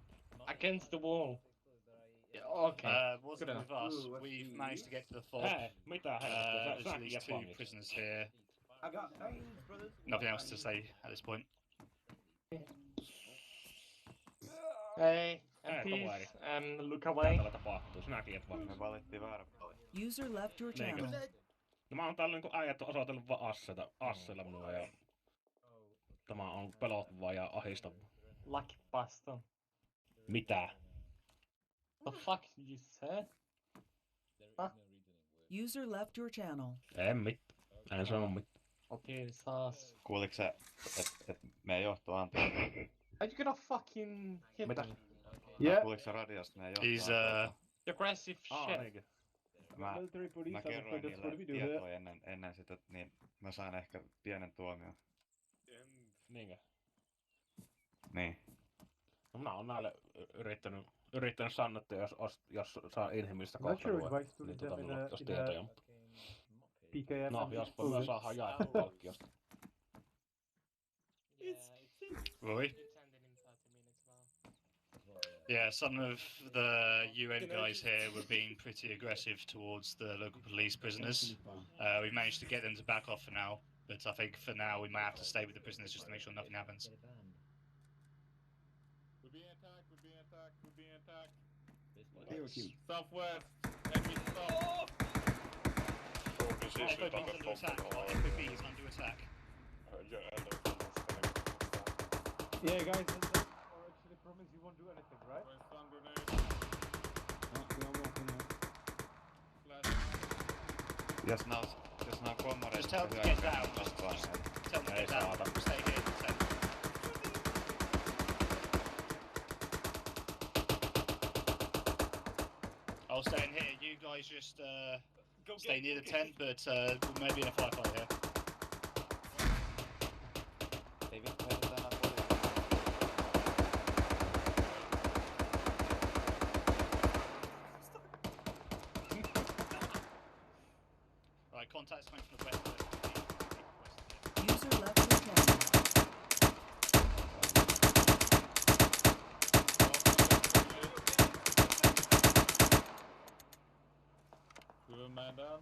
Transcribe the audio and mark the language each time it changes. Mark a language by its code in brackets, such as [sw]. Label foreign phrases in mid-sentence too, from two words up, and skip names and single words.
[en] Against the wall. Yeah, okay. Wasn't Good with enough. us. We've managed to get to the fob. [fi] Mitä [en] There's at least 2 prisoners here. I got veins, brothers. Nothing else to say at this point. Hey, MPs, look away. [fi] Täällä tapahtuu, sinä tiedät varmaan. Me valittiin väärä pali. [en] User left your [fi] Niinkö? [en] channel. [fi] No mä oon täällä niinku äijät on osoitellut vaan asseilla minua ja... Tämä on pelottavaa ja ahistavaa. [en] Lucky bastard. [fi] Mitä? [en] The fuck did you say? Huh? User left your channel. [fi] En sano mitään. Okei, saas. Kuuliko sä, et meidän johto antaa? [en] Are you gonna fucking hit [fi] Mitä? [en] me? [fi] Kuuliko sä radiosta meidän johto [en] He's You aggressive shit. [fi] Niinkö? Mä kerroin niille tietoja ennen sitä, niin mä sain ehkä pienen tuomion. Niinkö? Niin. No mä oon näille yrittänyt sanoa, että jos saa inhimillistä kohtelua, niin minulla olisi tietoja, mutta... No, jospa me saadaan jaettu palkkiosta. [en] Roy? Yeah, some of the UN guys here were being pretty aggressive towards the local police prisoners. We've managed to get them to back off for now, but I think for now we might have to stay with the prisoners just to make sure nothing happens. We're being attacked, we're being attacked, we're being attacked. Southwest, enemy south. FOB's under attack. FOB is under attack. Yeah, guys, actually promise you won't do anything, right? [fi] Jos nää on kommareita, [en] Just tell them to get down. Just tell them to get down. Stay here. I'll stay in here. You guys just stay near the tent, but we'll maybe in a firefight here. [fi] Ei vittu heitä enää [en] Right, contact's coming from the west. User left your channel. We have a man down.